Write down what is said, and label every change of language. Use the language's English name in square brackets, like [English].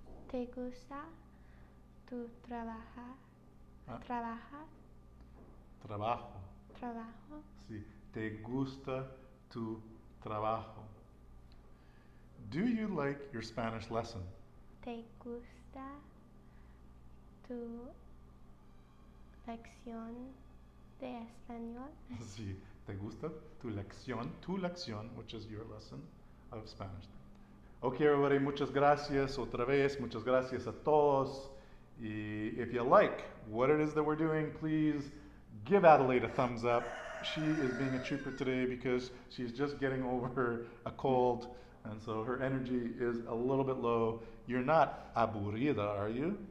[Spanish] ¿Te gusta tu trabajar? Trabajar. Trabajo. Trabajo. Sí. ¿Te gusta tu trabajo? [English] Do you like your Spanish lesson? [Spanish] ¿Te gusta tu lección de español? Sí. ¿Te gusta tu lección, [English] which is your lesson of Spanish? Okay, everybody, [Spanish] muchas gracias otra vez. Muchas gracias a todos. [English] Y if you like what it is that we're doing, please give Adelaide a thumbs up. She is being a trooper today because she's just getting over a cold, and so her energy is a little bit low. You're not aburrida, are you?